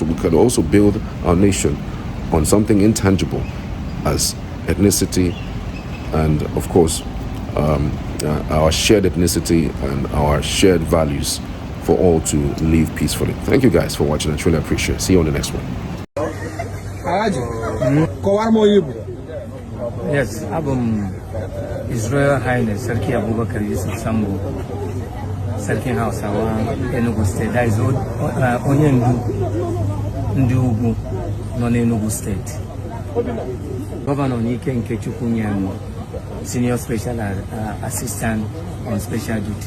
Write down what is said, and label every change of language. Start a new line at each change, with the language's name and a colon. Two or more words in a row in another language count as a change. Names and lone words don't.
English: We could also build our nation on something intangible as ethnicity and, of course, our shared ethnicity and our shared values for all to live peacefully. Thank you guys for watching. I truly appreciate it. See you on the next one. Yes, His Royal Highness Sarki Abubakar Yusuf Sambo, Sarki Hausa, Enugu State. That is Onyendu Ndugu, non-Enugu State. Governor Nike Nkechukwu, Senior Special Assistant on Special Duty.